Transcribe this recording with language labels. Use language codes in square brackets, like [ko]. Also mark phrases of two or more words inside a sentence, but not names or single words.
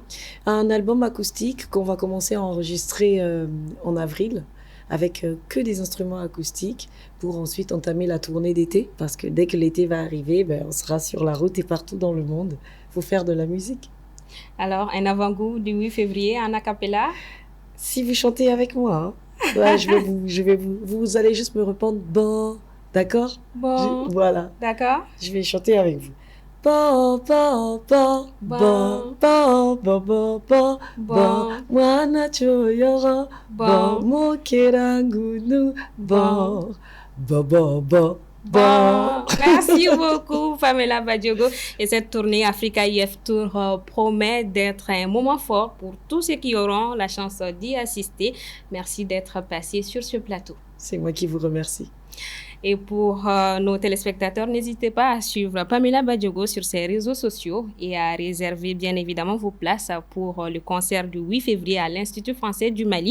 [fr] Un album acoustique qu'on va commencer à enregistrer en avril, avec que des instruments acoustiques, pour ensuite entamer la tournée d'été, parce que dès que l'été va arriver, on sera sur la route et partout dans le monde. Il faut faire de la musique. Alors, un avant-goût du 8 février en a cappella? Si vous chantez avec moi, là, vous allez juste me répondre « bon ». D'accord? Bon. Voilà. D'accord. Je vais chanter avec vous. Bon, bon, bon, bon, bon, bon, bon, bon, bon, [mye] mwana choyoro, [fr] bon, mokerangunu, bon, bon, bon, bon. Bon, merci beaucoup Pamela Badiogo. Et cette tournée Africa IF Tour promet d'être un moment fort pour tous ceux qui auront la chance d'y assister. Merci d'être passé sur ce plateau. C'est moi qui vous remercie. Et pour nos téléspectateurs, n'hésitez pas à suivre Pamela Badiogo sur ses réseaux sociaux et à réserver bien évidemment vos places pour le concert du 8 février à l'Institut français du Mali.